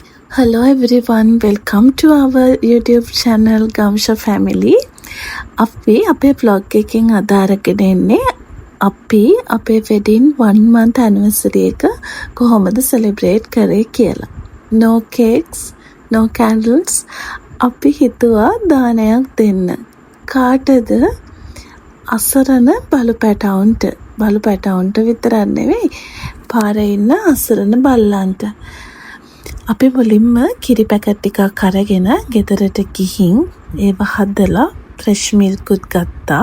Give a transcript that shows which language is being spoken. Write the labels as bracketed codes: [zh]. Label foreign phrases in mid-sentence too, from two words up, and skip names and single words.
[en] Hello everyone, welcome to our YouTube channel Gamsha Family. [si] අපි අපේ vlog එකෙන් අදාරගෙන එන්නේ අපි අපේ [en] wedding 1 month anniversary [si] එක කොහොමද celebrate කරේ කියලා. [en] No cakes, no candles. [si] අපි හිතුවා දානයක් දෙන්න. කාටද? අසරණ බලුපැටවුන්ට විතරක් නෙවෙයි පාරේ ඉන්න අසරණ බල්ලන්ට. අපි මුලින්ම කිරි පැකට් ටිකක් අරගෙන ගෙදරට ගිහින් ඒව හදලා [en] fresh milk [si] ගත්තා.